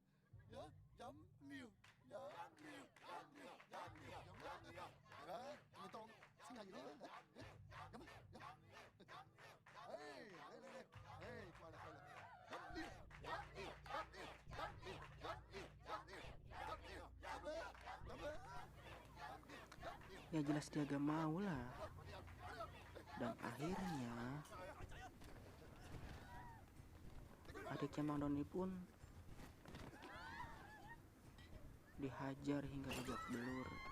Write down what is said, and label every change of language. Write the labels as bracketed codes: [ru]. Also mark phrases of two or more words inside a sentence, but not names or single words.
[yue] 飲料，係啦，咪當清下熱咯。飲啊飲，嚟，快啦快啦，飲啦。 [id] Ya jelas dia gak mau lah. Dan akhirnya adiknya Mang Doni pun dihajar hingga babak belur.